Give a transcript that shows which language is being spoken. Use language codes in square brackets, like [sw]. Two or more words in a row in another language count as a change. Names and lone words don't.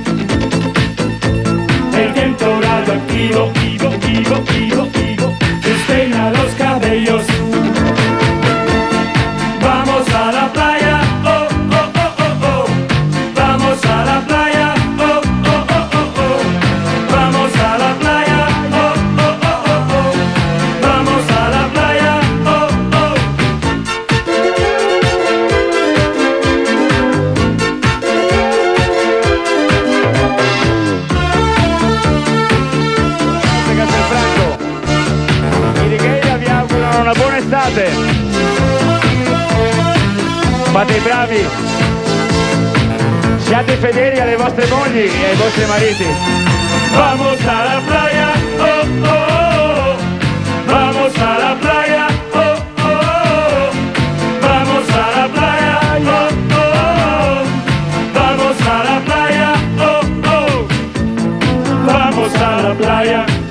[es] Activo, despeina los cabellos. Vamos a la playa, oh, oh, oh, oh, oh. Vamos a la playa, oh, oh, oh, oh, oh. Vamos a la playa, oh, oh, oh, oh, oh. Vamos a la playa, oh, oh. [it] Una buona estate, fate i bravi, siate fedeli alle vostre mogli e ai vostri mariti. [es] Vamos a la playa, oh, oh, vamos a la playa, oh, oh, vamos a la playa, oh, oh, vamos a la playa, oh, oh, vamos a la playa.